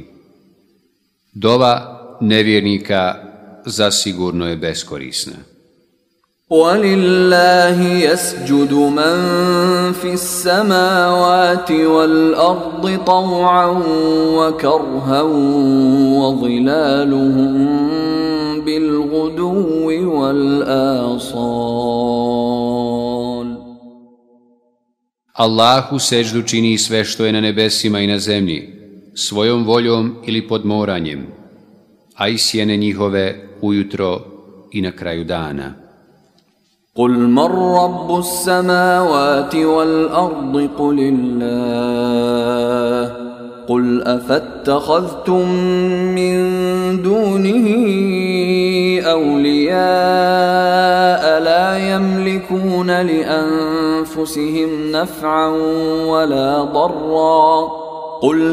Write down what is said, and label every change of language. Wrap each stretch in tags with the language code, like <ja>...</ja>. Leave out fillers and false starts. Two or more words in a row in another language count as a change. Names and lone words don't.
<bs>Dova nevjernika zasigurno je beskorisna.</bs> <ar>وَلِلَّهِ يَسْجُدُ مَنْ فِي السَّمَاوَاتِ وَالْأَرْضِ طَوْعًا وَكَرْهًا وَظِلَالُهُمْ بِالْغُدُوِّ وَالْآصَالِ.</ar> <bs>Allahu seždu čini sve što je na nebesima i na zemlji, svojom voljom ili podmoranjem, a i sjene njihove ujutro i na kraju dana.</bs> <ar>قُلْ مَنْ رَبُّ السَّمَاوَاتِ وَالْأَرْضِ قُلِ اللَّهُ قُلْ أَفَاتَّخَذْتُمْ مِنْ دُونِهِ أَوْلِيَاءَ لَا يَمْلِكُونَ لِأَنفُسِهِمْ نَفْعًا وَلَا ضَرًّا قُلْ</ar>